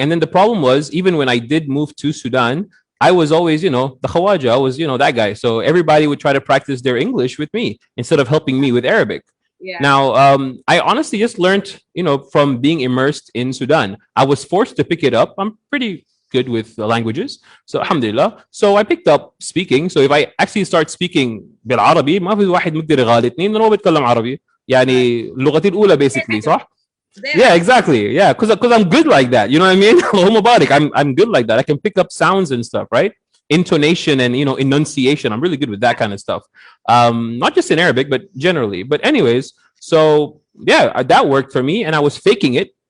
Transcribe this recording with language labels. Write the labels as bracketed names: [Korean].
[English] And then the problem was, even when I did move to Sudan, I was always, the Khawaja. I was, that guy. So everybody would try to practice their English with me instead of helping me with Arabic. Yeah. Now, I honestly just learned, from being immersed in Sudan. I was forced to pick it up. I'm pretty good with the languages. So alhamdulillah. So I picked up speaking. [Arabic] So if I actually start speaking بالعربي ما في واحد مقدر يغالطني لأنه هو بيتكلم عربي. يعني لغتي الأولى basically صح؟ Yeah, exactly. [English] Yeah, because I'm good like that. You know what I mean? I'm good like that. I can pick up sounds and stuff, right? Intonation and enunciation. I'm really good with that kind of stuff. Not just in Arabic, but generally. But anyways, so yeah, that worked for me, and I was faking it.